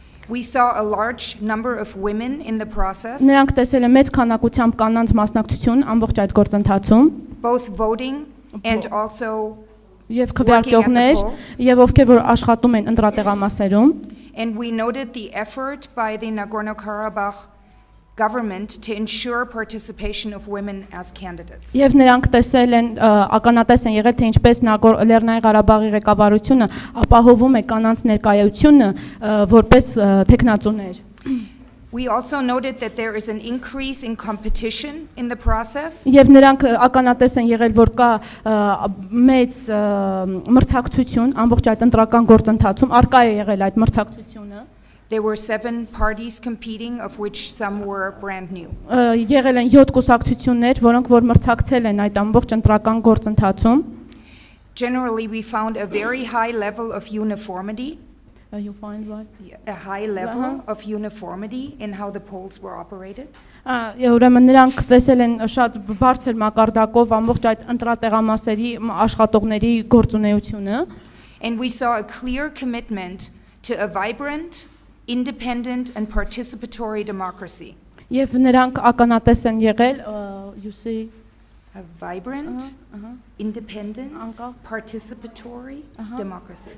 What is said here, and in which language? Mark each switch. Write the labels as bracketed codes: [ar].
[en] We saw a large number of women in the process, [hy] Նրանք տեսել են մեծ քանակությամբ կանանց մասնակցություն ամբողջ այդ գործընթացում, [en] both voting and also [hy] եւ քվեարկողներ, եւ ովքեր որ աշխատում են ընտրատեղամասերում, [en] and we noted the effort by the Nagorno-Karabakh government to ensure participation of women as candidates. [hy] եւ նրանք տեսել են ականատես են եղել, թե ինչպես Լեռնային Ղարաբաղի ղեկավարությունը ապահովում է կանանց ներկայությունը որպես տեխնացուներ։ [en] We also noted that there is an increase in competition in the process. [hy] Եվ նրանք ականատես են եղել, որ կա մեծ մրցակցություն ամբողջ այդ ընտրական գործընթացում, արկա է եղել այդ մրցակցությունը։ [en] There were 7 parties competing, of which some were brand new. [hy] Եղել են 7 կուսակցություններ, որոնք որ մրցակցել են այդ ամբողջ ընտրական գործընթացում։ [en] Generally, we found a very high level of uniformity, You find what? a high level of uniformity in how the polls were operated. [hy] Ուրեմն նրանք տեսել են շատ բարձր մակարդակով ամբողջ այդ ընտրատեղամասերի աշխատողների գործունեությունը։ [en] And we saw a clear commitment to a vibrant, independent and participatory democracy. [hy] Եվ նրանք ականատես են եղել, [en] you see, a vibrant, independent, [hy] Անկախ. [en] participatory democracy.